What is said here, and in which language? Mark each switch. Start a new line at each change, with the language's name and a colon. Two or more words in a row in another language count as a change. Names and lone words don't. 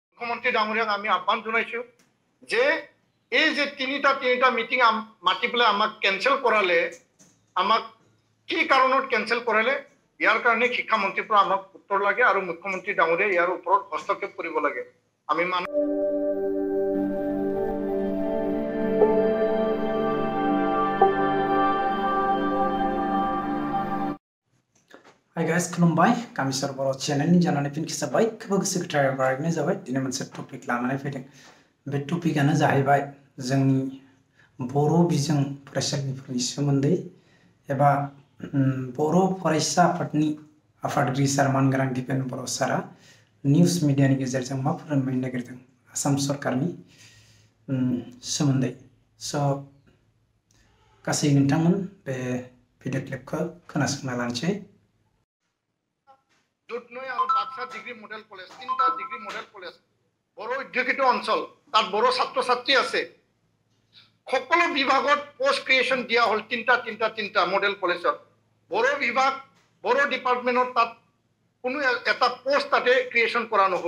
Assamese: মুখ্যমন্ত্ৰী ডাঙৰীয়াক আমি আহ্বান জনাইছোঁ যে এই যে তিনিটা মিটিং মাতি পেলাই আমাক কেঞ্চেল কৰালে, আমাক কি কাৰণত কেঞ্চেল কৰালে, ইয়াৰ কাৰণে শিক্ষামন্ত্ৰীৰ পৰা আমাক উত্তৰ লাগে আৰু মুখ্যমন্ত্ৰী ডাঙৰীয়াই ইয়াৰ ওপৰত হস্তক্ষেপ কৰিব লাগে। আমি
English: Hi guys,
Bodo: खुलुमबाय कामिसार बर' चेनेलनि जानानै फिन खिसाबाय गोबां सेक्रेटारि बारगनाय जाबाय। दिनै मोनसे टपिक लानानै फैदों। बे टपिकआनो जाहैबाय जोंनि बर' बिजों फरायसालिफोरनि सोमोन्दै एबा बर' फरायसा आफादनि आफादगिरि सार मानगोनां दिपेन बर' सारा
English: news mediaनि
Bodo: गेजेरजों मा फोरमायनो नागिरदों आसाम सरकारनि सोमोन्दै। स' गासै नोंथांमोन बे
English: video clipखौ
Bodo: खोनासंना लानोसै।
Assamese: দুধনৈ আৰু বাক্সা
English: degree model college,
Assamese: তিনিটা ডিগ্ৰী মডেল কলেজ, বড়ো অধ্যুষিত অঞ্চল, তাত বড়ো ছাত্ৰ ছাত্ৰী আছে। সকলো বিভাগত
English: post creation
Assamese: দিয়া হ'ল তিনিটা
English: model collegeত।
Assamese: বড়ো বিভাগ, বড়ো ডিপাৰ্টমেণ্টত তাত কোনো এটা পোষ্ট তাতে ক্ৰিয়েশ্যন কৰা নহ'ল।